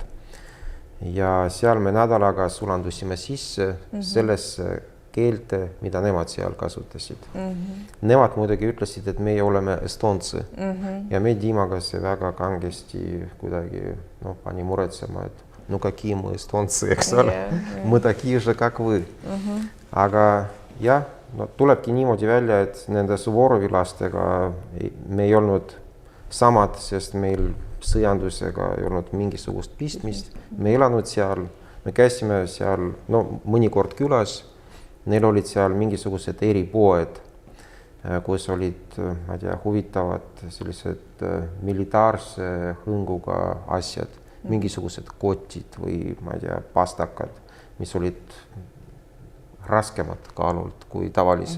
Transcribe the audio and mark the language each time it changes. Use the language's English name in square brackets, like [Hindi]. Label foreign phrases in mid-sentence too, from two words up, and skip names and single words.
[Estonian] Ja seal me nädalaga sulandusime sisse sellesse keelte, mida nemad seal kasutasid. Nemad muidugi ütlesid, et meie oleme estonцы. Ja me Dimaga see väga kangesti kuidagi pani muretsema, et [Russian] ну какие мы эстонцы, [Estonian] eks ole, [Russian] мы такие же, как вы. [Estonian] Aga jah, no tulebki niimoodi välja, et nende Suvorovi lastega me ei olnud samad, sest meil sõjandusega ei olnud mingisugust pistmist. Me ei elanud seal, me käisime seal, no mõnikord külas, neil olid seal mingisugused eripoed, kus olid, ma ei tea, huvitavad sellised militaarse hõnguga asjad, mingisugused kotid või, ma ei tea, pastakad, mis olid raskemad kaalult kui tavalised.